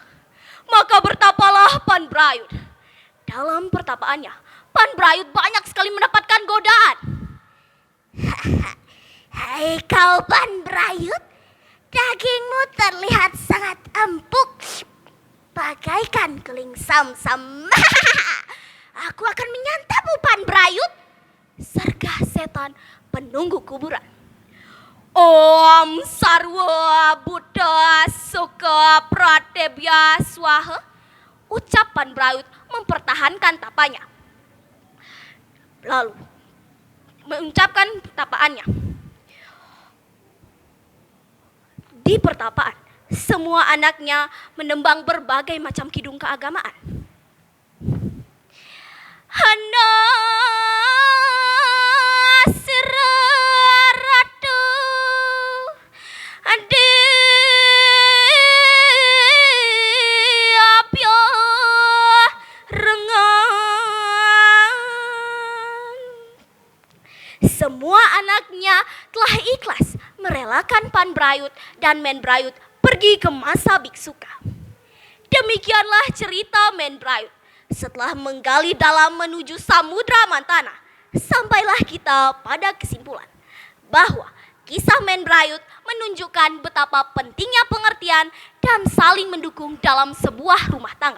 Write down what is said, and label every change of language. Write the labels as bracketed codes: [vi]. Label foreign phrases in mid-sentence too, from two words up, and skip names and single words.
[id] Maka bertapalah Pan Brayut. Dalam pertapaannya, Pan Brayut banyak sekali mendapatkan godaan. Hai kau Pan Brayut, dagingmu terlihat sangat empuk, bagaikan keling sam-sam. Aku akan menyantapmu Pan Brayut, sergah setan penunggu kuburan. [sa] Om Sarwa Buddha Suka Pratebya Swaha, [id] ucap Pan Brayut mempertahankan tapanya. Lalu mengucapkan tapaannya. Di pertapaan, semua anaknya menembang berbagai macam kidung keagamaan. [kaw] Hana siraratu adi apyo rengan. [id] Semua anaknya telah ikhlas merelakan Pan Brayut dan Men Brayut pergi ke masa biksuka. Demikianlah cerita Men Brayut. Setelah menggali dalam menuju Samudra Mantana, sampailah kita pada kesimpulan bahwa kisah Men Brayut menunjukkan betapa pentingnya pengertian dan saling mendukung dalam sebuah rumah tangga.